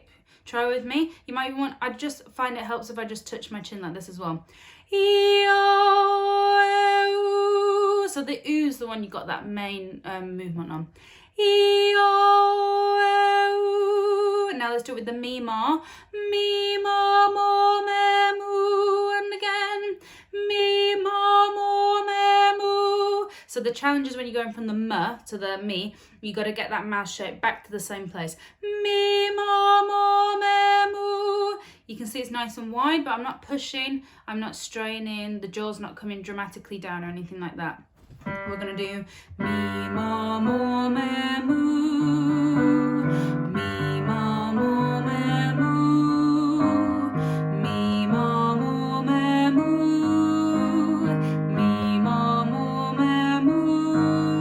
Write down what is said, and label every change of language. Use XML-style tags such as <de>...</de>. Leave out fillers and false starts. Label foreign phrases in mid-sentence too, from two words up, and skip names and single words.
<en>Try with me. You might even want, I just find it helps if I just touch my chin like this as well. E-O-E-O. So the oo's the one you got that main movement on. E-O-E-O. Now let's do it with the me ma. Me ma mo me moo. And again. Me ma mo me moo. So the challenge is when you're going from the m to the me, you got to get that mouth shape back to the same place. Me ma mo me moo. You can see it's nice and wide, but I'm not pushing, I'm not straining, the jaw's not coming dramatically down or anything like that. We're going to do me ma mo me moo. Me ma mo me moo. Me ma mo me moo. Me ma mo me moo.</en>